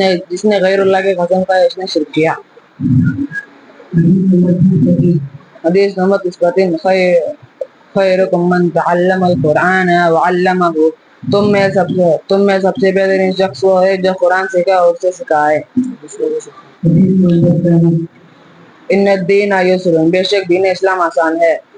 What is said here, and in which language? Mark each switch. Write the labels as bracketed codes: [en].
[ur] جس نے غیر اللہ کی قسم کھائی اس نے شرک کیا. حدیث نمبر 33. [ar] خیرکم من تعلم القرآن وعلمہ. [ur] تم میں سب سے بہترین شخص وہ ہے جو قرآن سیکھا اور اسے سکھائے. [ar] ان الدین یسر. [ur] بے شک دین اسلام آسان ہے.